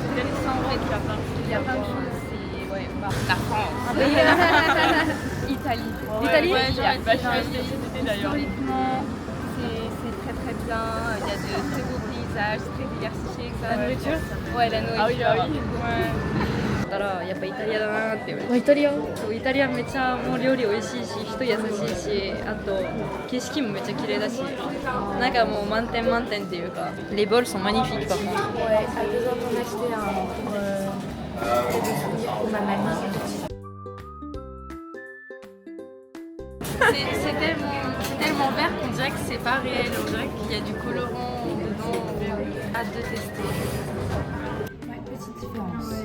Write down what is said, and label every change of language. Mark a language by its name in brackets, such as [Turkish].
[French] intéressant en fait. il y a plein de choses. Il y a plein de choses. C'est ouais, la France. Un pays. Italie. L'Italie? Ouais, j'ai Bah, je suis adoré. restée cet été d'ailleurs. Historiquement, c'est très très bien. Il y a de très beaux paysages, c'est très diversifié. Etc. La nourriture? Ouais, la nourriture. Ah oui, bah oui. Ouais. [Japanese] だからやっぱイタリアだなって言われて、イタリアそうイタリアめっちゃもう料理美味しいし人優しいしあと景色もめっちゃ綺麗だしなんかもう満点満点っていうか [French] les bols sont magnifiques par contre Ouais, à 2 ans qu'on a acheté un pour des souvenirs pour ma mamie. C'est tellement vert qu'on dirait que c'est pas réel, on dirait qu'il y a du colorant dedans, hâte de tester. Ouais, petite différence.